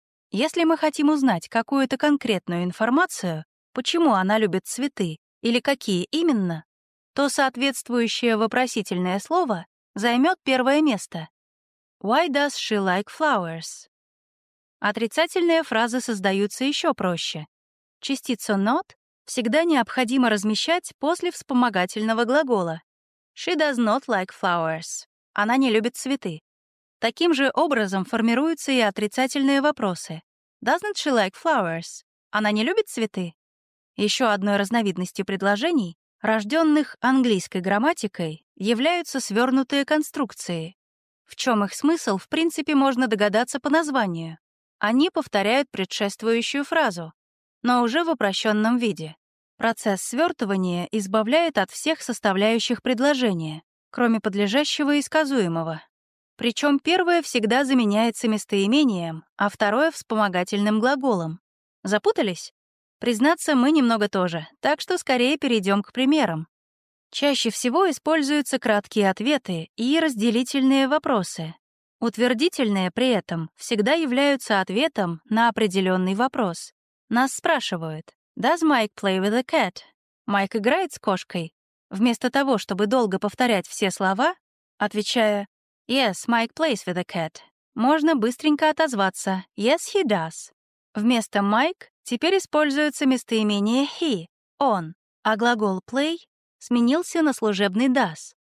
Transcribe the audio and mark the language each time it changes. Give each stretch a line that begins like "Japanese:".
Russian: Если мы хотим узнать какую-то конкретную информацию, почему она любит цветы или какие именно, то соответствующее вопросительное слово займет первое место.
English: «Why does she like flowers?»
Russian: Отрицательные фразы создаются еще проще. Частицу not всегда необходимо размещать после вспомогательного глагола.
English: She does not like flowers.
Russian: Она не любит цветы. Таким же образом формируются и отрицательные вопросы.
English: Doesn't she like flowers?
Russian: Она не любит цветы? Еще одной разновидностью предложений, рожденных английской грамматикой, являются свернутые конструкции. В чем их смысл, в принципе, можно догадаться по названию. Они повторяют предшествующую фразу, но уже в упрощенном виде. Процесс свертывания избавляет от всех составляющих предложения, кроме подлежащего и сказуемого. Причем первое всегда заменяется местоимением, а второе — вспомогательным глаголом. Запутались? Признаться, мы немного тоже, так что скорее перейдем к примерам. Чаще всего используются краткие ответы и разделительные вопросы. Утвердительные при этом всегда являются ответом на определенный вопрос. Нас спрашивают
English: «Does Mike play with a cat?»
Russian: «Майк играет с кошкой?» Вместо того, чтобы долго повторять все слова, отвечая
English: «Yes, Mike plays with a cat»,
Russian: можно быстренько отозваться
English: «Yes, he does».
Russian: Вместо «Mike» теперь используется местоимение «he» — «он», а глагол «play» сменился на служебный «does».